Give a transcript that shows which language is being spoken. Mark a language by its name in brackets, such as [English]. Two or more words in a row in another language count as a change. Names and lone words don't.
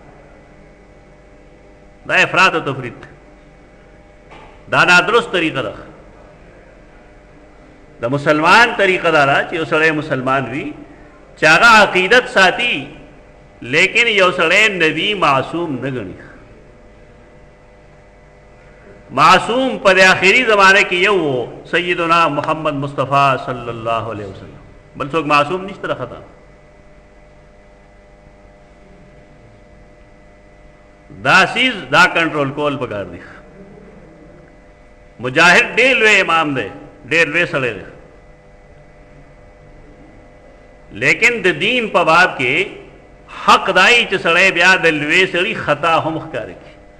[Pashto] دا افراط او تفریط، دا نادرست طریقه ده. د مسلمان طریقه دا ده چې یو سړی مسلمان وي چې هغه عقیدت ساتي لیکن یو سړی نبی معصوم نه ګڼي. معصوم پر آخری زمانے کې یو سیدنا محمد مصطفیٰ صلی اللہ علیہ وسلم، بل څوک معصوم نشته د خطا. دا چیز دا کنټرول کول پکار دی. مجاهد ډېر لوی امام دی، ډېر لوی سړی دی، لیکن د دین په باب کې حق دای چې سړی بیا د لوی سړي خطا هم ښکاره کړي